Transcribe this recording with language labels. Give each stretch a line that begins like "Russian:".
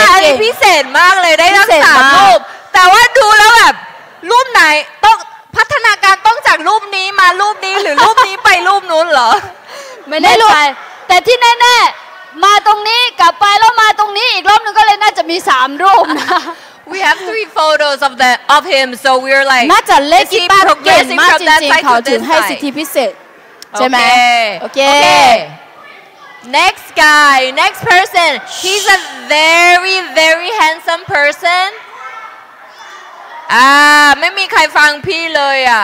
Thai: อันนี้พิเศษมากเลยได้ทั้ง3 รูปแต่ว่าดูแล้วแบบรูปไหนต้องพัฒนาการต้องจากรูปนี้มารูปนี้หรือรูปนี้ไปรูปนู้นเหรอ ไม่แน่ใจแต่ที่แน่ๆมาตรงนี้กลับไปแล้วมาตรงนี้อีกรอบนึงก็เลยน่าจะมี3 รูปนะ
English: We have 3 photos of him so we're like
Thai: น่าจะเล่นกีตาร์เก่งมากจริงๆเขาถึงให้สิทธิพิเศษใช่ไหมโอเค
English: Next guy next person he's a very handsome person
Thai: ไม่มีใครฟังพี่เลย